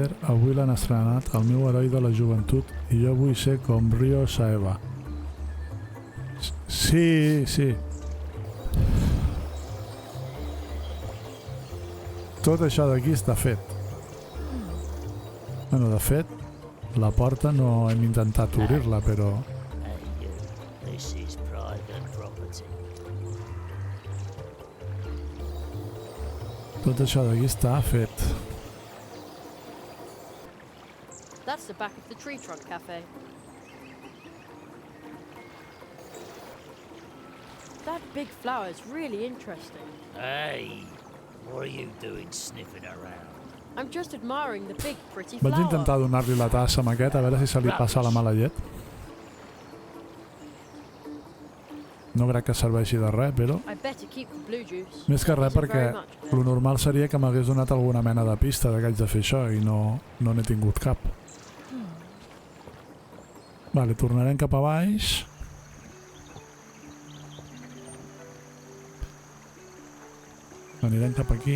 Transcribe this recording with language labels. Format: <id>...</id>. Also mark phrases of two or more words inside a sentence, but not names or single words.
<ca>Avui l'han estrenat, el meu heroi de la joventut, i jo vull ser com Ryo Saeva. Sí, sí. Tot això d'aquí està fet. Bueno, de fet, la porta no hem intentat obrir-la, però...</ca> <en>Hey, you. This is private property.</en> <ca>Tot això d'aquí està fet.</ca> <en>That's the back of the tree trunk cafe. That big flower is really interesting. Hey, what are you doing sniffing around? I'm just admiring the big, pretty</en> <ca>Vaig</ca> <en>flower.</en> <ca>intentar donar-li la tassa amb aquest, a veure si se li passa la mala llet. No crec que serveixi de res, però...</ca> <en>I better keep the blue juice.</en> <ca>Més que res</ca> <en>Thank you</en> <ca>perquè</ca> <en>very much.</en> <ca>lo normal seria que m'hagués donat alguna mena de pista de que haig de fer això i no n'he tingut cap. Vale, tornarem cap a baix. Anirem cap aquí.</ca>